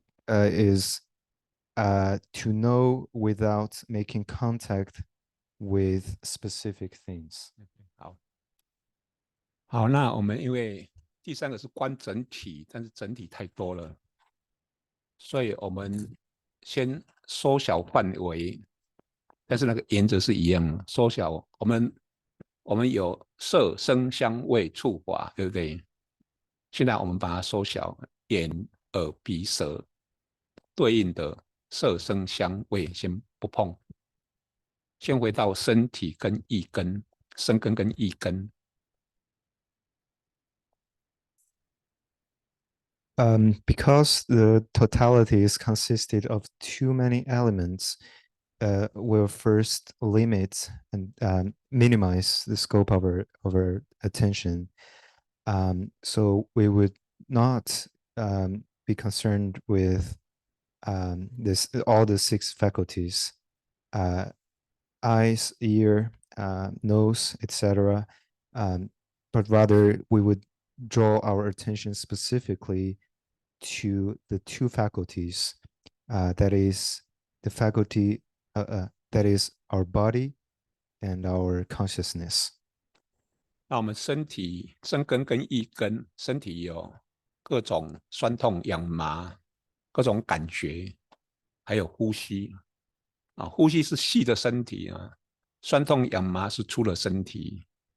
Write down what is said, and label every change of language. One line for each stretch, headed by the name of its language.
English: Is to know without making contact with specific things.
Chinese: 好，那我们因为第三个是观整体，但是整体太多了，所以我们先缩小范围，但是那个原则是一样的，缩小我们有色声香味触法，对不对？现在我们把它缩小，眼耳鼻舌对应的色声香味先不碰，先回到身体跟意根，身根跟意根。
English: Because the totality is consisted of too many elements, we'll first limit and minimize the scope of our attention. So we would not be concerned with all the six faculties, eyes, ear, nose, etc. But rather we would draw our attention specifically to the two faculties, that is the faculty that is our body and our consciousness.
Chinese: 那我们身体身根跟意根，身体有各种酸痛痒麻，各种感觉，还有呼吸啊，呼吸是细的身体啊，酸痛痒麻是粗的身体。